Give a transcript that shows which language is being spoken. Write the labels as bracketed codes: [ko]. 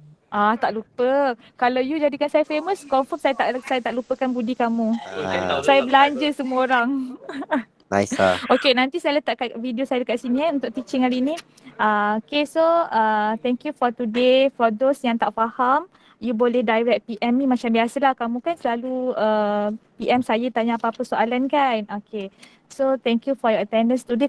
[ms] Tak lupa. Kalau you jadikan saya famous, confirm saya tak lupakan budi kamu. Saya belanja semua orang. [en] Nice. [ms] Okay, nanti saya letak video saya dekat sini untuk teaching hari ni. [en] Okay, so thank you for today. For those [ms] yang tak faham, you boleh direct PM ni macam biasalah. Kamu kan selalu PM saya tanya apa-apa soalan kan. [en] Okay, so thank you for your attendance today.